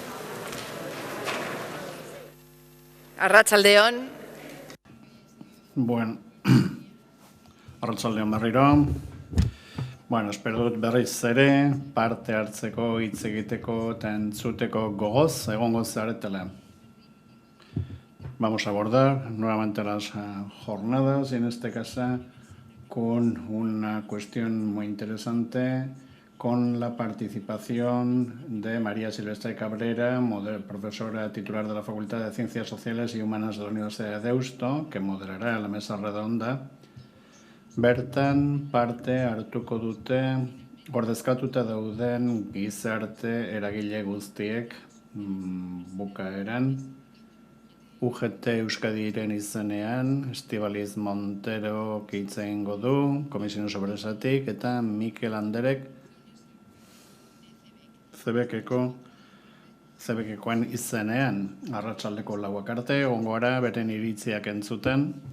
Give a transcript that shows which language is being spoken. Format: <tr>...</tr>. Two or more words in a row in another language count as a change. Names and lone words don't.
<eu>Arratsaldeon. Bueno, arratsaldeon berriro. Bueno, espero dut berriz ere, parte hartzeko, hitz egiteko eta entzuteko gogoz, egongo zaretela.</eu> <es>Vamos a abordar nuevamente las jornadas, y en este caso con una cuestión muy interesante, con la participación de María Silvestre Cabrera, profesora titular de la Facultad de Ciencias Sociales y Humanas de la Universidad de Deusto, que moderará la mesa redonda.</es> <eu>Bertan parte hartuko dute ordezkatuta dauden gizarte eragile guztiek bukaeran. UGT Euskadiren izenean, Estibaliz Montero hitz egingo du, Komisio Sobresatik, eta Mikel Anderek Zebekekoen izenean, arratsaldeko 4 arte, egongo gara beren iritziak entzuten.</eu>